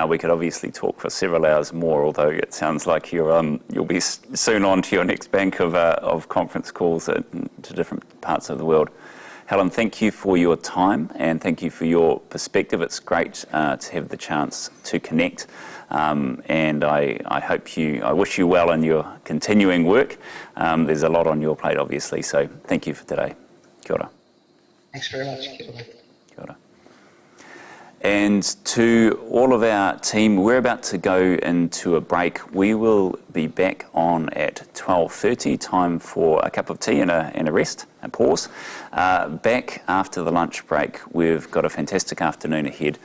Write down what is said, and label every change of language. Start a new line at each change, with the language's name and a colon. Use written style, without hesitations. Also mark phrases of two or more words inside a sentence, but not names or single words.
English: We could obviously talk for several hours more, although it sounds like you'll be soon on to your next bank of conference calls to different parts of the world. Helen, thank you for your time and thank you for your perspective. It's great to have the chance to connect, and I wish you well in your continuing work. There's a lot on your plate, obviously, so thank you for today.
Māori: Kia ora.
English: Thanks very much.
Māori: Kia ora. Kia ora.
English: And to all of our team, we're about to go into a break. We will be back on at 12:30, time for a cup of tea and a rest, a pause. Back after the lunch break, we've got a fantastic afternoon ahead.